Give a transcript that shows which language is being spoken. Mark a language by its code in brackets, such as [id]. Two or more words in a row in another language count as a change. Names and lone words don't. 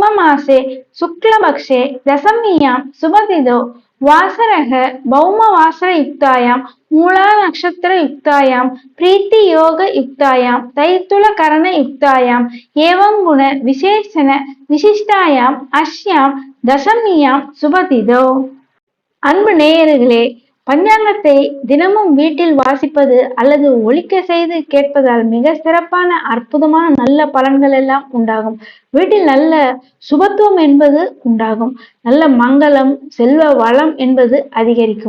[sa] मासे शुक्लपक्षे दशम्यां शुभतिथौ वासरः भौमवासरयुक्तायां मूला नक्षत्रयुक्तायां प्रीतियोगयुक्तायां तैतुलकरणयुक्तायां एवं गुण विशेषण विशिष्टायां अस्यां दशम्यां शुभतिथौ [ta] அன்பு நேயர்களே, பஞ்சாங்கத்தை தினமும் வீட்டில் வாசிப்பது அல்லது ஒலிக்க செய்து கேட்பதால் மிக சிறப்பான அற்புதமான நல்ல பலன்கள் எல்லாம் உண்டாகும். வீட்டில் நல்ல சுபத்துவம் என்பது உண்டாகும். நல்ல மங்களம், செல்வ வளம் என்பது அதிகரிக்கும்.